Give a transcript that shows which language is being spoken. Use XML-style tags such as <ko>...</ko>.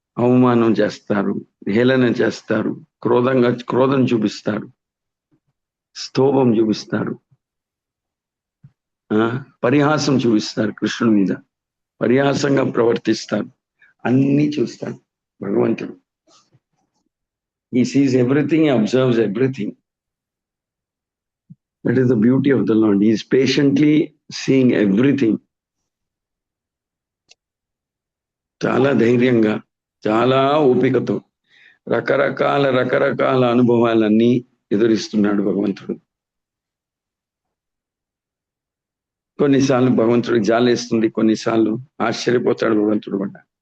<te>అవమానం చేస్తారు, హేళన చేస్తారు, క్రోధం చూపిస్తారు, స్తోభం చూపిస్తారు, పరిహాసం చూపిస్తారు, కృష్ణుడి మీద పరిహాసంగా ప్రవర్తిస్తారు, అన్ని చూస్తాడు భగవంతుడు.</te> <en>He sees everything, he observes everything. That is the beauty of the Lord. He is patiently seeing everything.</en> <te>చాలా ధైర్యంగా, చాలా ఓపికతో రకరకాల అనుభవాలన్నీ ఎదురిస్తున్నాడు భగవంతుడు. కొన్నిసార్లు భగవంతుడికి జాలేస్తుంది, కొన్నిసార్లు ఆశ్చర్యపోతాడు భగవంతుడు కూడా.</te>